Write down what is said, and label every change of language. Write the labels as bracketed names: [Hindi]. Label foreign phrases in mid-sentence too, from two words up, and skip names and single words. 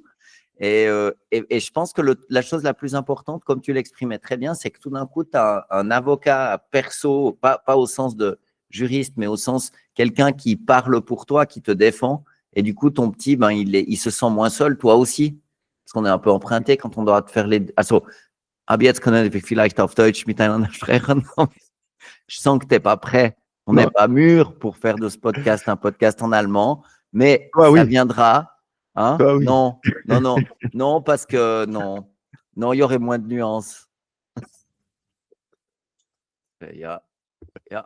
[French] Et je pense que la chose la plus importante, comme tu l'exprimais très bien, c'est que tout d'un coup, tu as un avocat perso, pas au sens de juriste, mais au sens quelqu'un qui parle pour toi, qui te défend. Et du coup, ton petit, ben, il se sent moins seul, toi aussi. Parce qu'on est un peu emprunté quand on doit te faire les. [German] Also, ab jetzt können wir vielleicht auf Deutsch miteinander sprechen. [French] Je sens que tu n'es pas prêt. On n'est Non. pas mûr pour faire de ce podcast un podcast en allemand, mais Toi, ça oui. viendra. Hein? Toi, oui. Non, non, non, non, parce que non, non, il y aurait moins de nuances. Ya, ya.